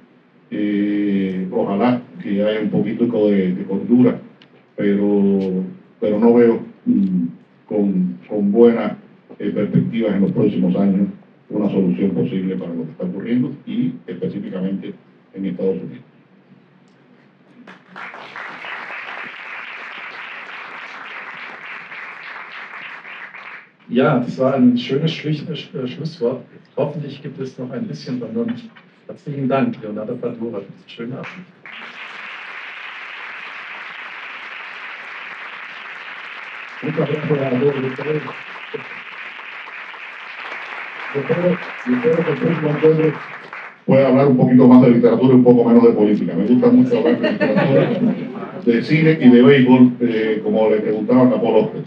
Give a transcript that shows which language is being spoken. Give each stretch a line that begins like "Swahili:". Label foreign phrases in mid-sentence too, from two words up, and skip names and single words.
Spanish: Ojalá que haya un poquito de cordura, pero no veo con buenas perspectivas en los próximos años una solución posible para lo que está ocurriendo, y específicamente en Estados Unidos.
German: Ja, das war ein schönes Schlusswort. Hoffentlich gibt es noch ein bisschen Vernunft. Herzlichen Dank, Leonardo Padura, für diesen schönen Abend.
Spanish: Puede hablar un poquito más de literatura y un poco menos de política. Me gusta mucho hablar de literatura, de cine y de béisbol, como le preguntaba a Paul Oscar.